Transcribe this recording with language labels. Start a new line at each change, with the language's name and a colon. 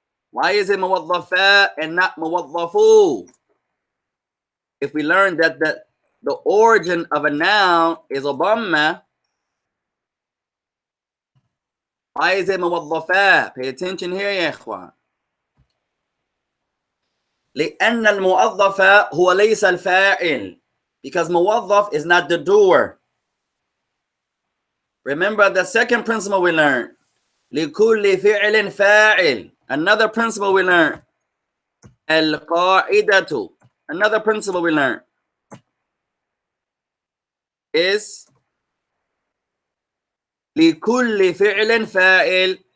English: Why is it muwaddafa and not muwaddafu? If we learn that the origin of a noun is a dhamma, why is it muwaddafa? Pay attention here,
Arabic: ya ikhwan. لأن الموظف هو ليس الفاعل,
English: because موظف is not the doer. Remember the second principle we learned.
Arabic: لكل فعل فاعل.
English: Another principle we learned.
Arabic: القاعدة.
English: Another principle we learned is
Arabic: لكل فعل فاعل.